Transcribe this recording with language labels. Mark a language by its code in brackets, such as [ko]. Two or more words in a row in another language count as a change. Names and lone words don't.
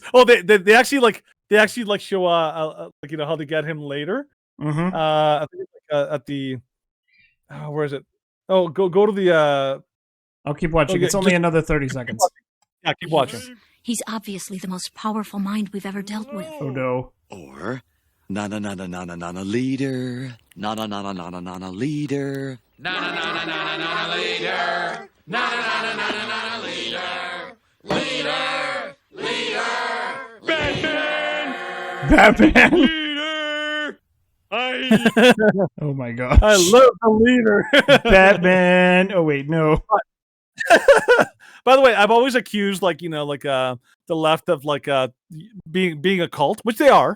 [en] Oh, they actually show like, you know, how they get him later. I think it's like, at the where is it? Oh, go to the. I'll keep watching. Okay, it's only another 30 seconds. Yeah, keep watching. He's obviously the most powerful mind we've ever dealt with. Oh no. Or na leader. Na leader. Na leader. Na leader. Na leader. Leader. Batman. Leader. Oh my gosh. I love the leader. Batman. Oh wait, no. By the way, I've always accused, like, you know, like the left of like being a cult, which they are.